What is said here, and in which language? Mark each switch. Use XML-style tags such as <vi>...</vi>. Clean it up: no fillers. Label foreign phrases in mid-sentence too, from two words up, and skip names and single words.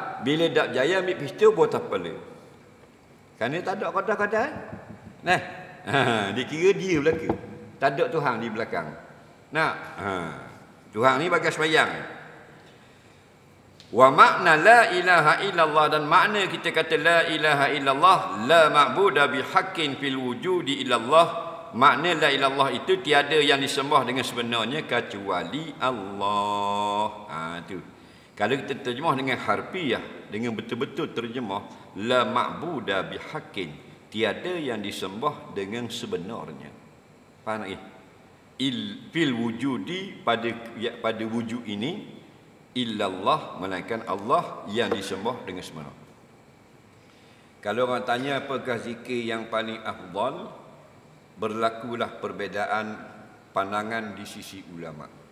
<ms>Bila tak jaya, ambil pistol, buat apa dia? Kerana tak ada kadar-kadar. Dikira dia belakang. Tak ada Tuhan di belakang. Tuhan ni bagai sembahyang. Wa makna</ms> <ar>لا إله إلا الله,</ar> <ms>dan makna kita kata</ms> <ar>لا إله إلا الله, لا معبود بحق في الوجود إلا الله.</ar> <ms>Makna la ilallah itu tiada yang disembah dengan sebenarnya kecuali Allah. Itu. Kalau kita terjemah dengan harfiah, dengan betul-betul terjemah,</ms> <ar>لا معبود بحق,</ar> <ms>tiada yang disembah dengan sebenarnya. Faham tak?</ms> <ar>في الوجود,</ar> <ms>pada wujud ini, illallah, melainkan Allah yang disembah dengan sebenar. Kalau orang tanya apakah zikir yang paling afdal, berlakulah perbezaan pandangan di sisi ulama.</ms>